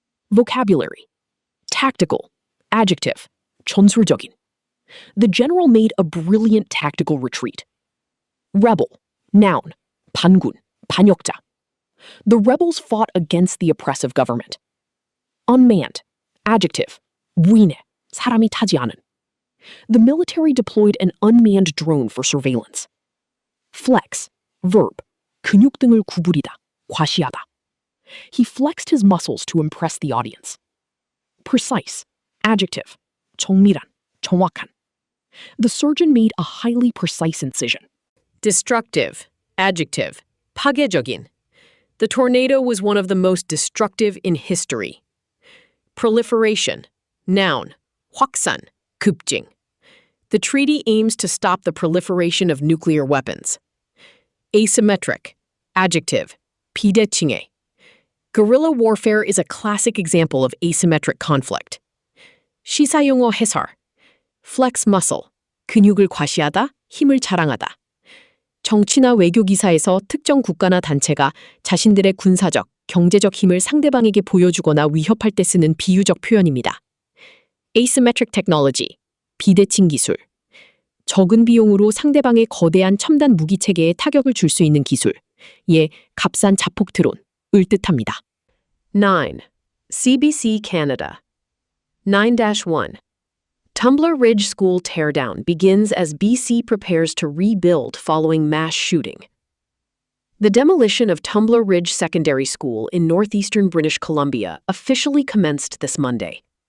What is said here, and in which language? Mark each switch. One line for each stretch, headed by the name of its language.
English: Vocabulary: tactical, adjective,
Korean: 전술적인.
English: The general made a brilliant tactical retreat. Rebel, noun,
Korean: 반군, 반역자.
English: The rebels fought against the oppressive government. Unmanned, adjective,
Korean: 무인해, 사람이 타지 않은.
English: The military deployed an unmanned drone for surveillance. Flex, verb,
Korean: 근육 등을 구부리다, 과시하다.
English: He flexed his muscles to impress the audience. Precise, adjective,
Korean: 정밀한, 정확한.
English: The surgeon made a highly precise incision. Destructive, adjective,
Korean: 파괴적인.
English: The tornado was one of the most destructive in history. Proliferation, noun,
Korean: 확산, 급증.
English: The treaty aims to stop the proliferation of nuclear weapons. Asymmetric, adjective,
Korean: 비대칭해.
English: Guerrilla warfare is a classic example of asymmetric conflict.
Korean: 시사용어 해설,
English: flex muscle,
Korean: 근육을 과시하다, 힘을 자랑하다. 정치나 외교 기사에서 특정 국가나 단체가 자신들의 군사적, 경제적 힘을 상대방에게 보여주거나 위협할 때 쓰는 비유적 표현입니다.
English: Asymmetric technology,
Korean: 비대칭 기술. 적은 비용으로 상대방의 거대한 첨단 무기 체계에 타격을 줄 수 있는 기술, 예, 값싼 자폭 드론을 뜻합니다.
English: 9. CBC Canada 9-1. Tumbler Ridge School teardown begins as BC prepares to rebuild following mass shooting. The demolition of Tumbler Ridge Secondary School in northeastern British Columbia officially commenced this Monday.